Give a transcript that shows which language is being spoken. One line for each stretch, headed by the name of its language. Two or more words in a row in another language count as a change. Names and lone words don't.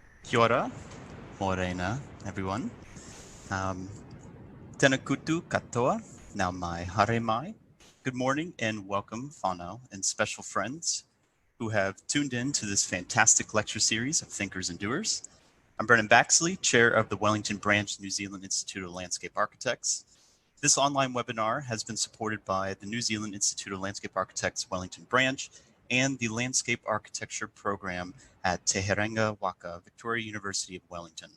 Māori: Kia ora, morena, everyone. Tēnā koutou katoa, now mai haere mai.
English: Good morning and welcome, whānau and special friends who have tuned in to this fantastic lecture series of Thinkers and Doers. I'm Brennan Baxley, Chair of the Wellington Branch, New Zealand Institute of Landscape Architects. This online webinar has been supported by the New Zealand Institute of Landscape Architects Wellington Branch and the Landscape Architecture Program at Te Herenga Waka, Victoria University of Wellington.